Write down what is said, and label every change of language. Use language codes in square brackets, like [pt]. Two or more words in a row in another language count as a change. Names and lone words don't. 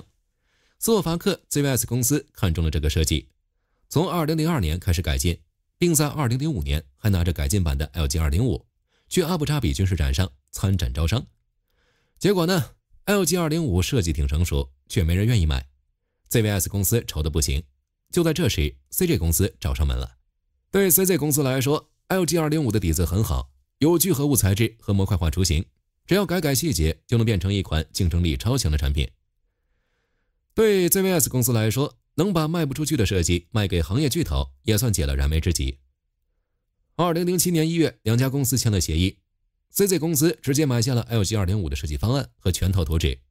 [zh] 斯洛伐克 ZVS 公司看中了這個設計，從2002年開始改進，並在2005年還拿着改進版的 LG205 去阿布扎比軍事展上參展招商。結果呢， LG205 設計挺成熟，卻沒人願意買。ZVS 公司愁得不行。就在這時 CJ 公司找上門了。對 CJ 公司來說， LG205 的底子很好，有聚合物材質和模塊化雛形，只要改細節就能變成一款競爭力超強的產品。對 ZVS 公司來說，能把賣不出去的設計賣給行業巨頭也算解了燃眉之急。2007年1月，2家公司簽了協議， CJ 公司直接買下了 LG205 的設計方案和全套圖紙。